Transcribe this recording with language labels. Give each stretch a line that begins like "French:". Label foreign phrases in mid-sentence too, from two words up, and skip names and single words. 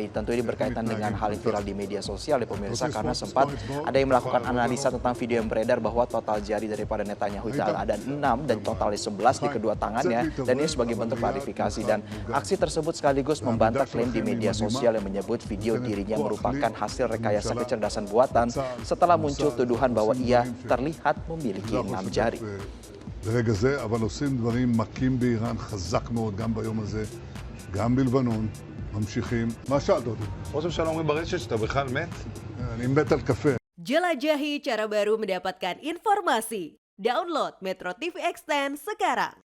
Indonesian: Tentu ini berkaitan dengan hal yang viral di media sosial ya pemirsa, karena sempat ada yang melakukan analisa tentang video yang beredar bahwa total jari daripada Netanyahu itu ada 6 dan totalnya 11 di kedua tangannya, dan ini sebagai bentuk klarifikasi. Dan aksi tersebut sekaligus membantah klaim di media sosial yang menyebut video dirinya merupakan hasil rekayasa kecerdasan buatan setelah muncul tuduhan bahwa ia terlihat memiliki 6 jari.
Hebrew: ברגע זה, אבל עושים דברים מכים באיראן חזק מאוד, גם ביום הזה, גם בלבנון, ממשיכים. מה שאלת אותי? ראש הממשלה אומרים ברשת שאתה בכלל מת? אני מת על קפה.
Indonesian: Jelajahi cara baru mendapatkan informasi. Download Metro TV Extend sekarang.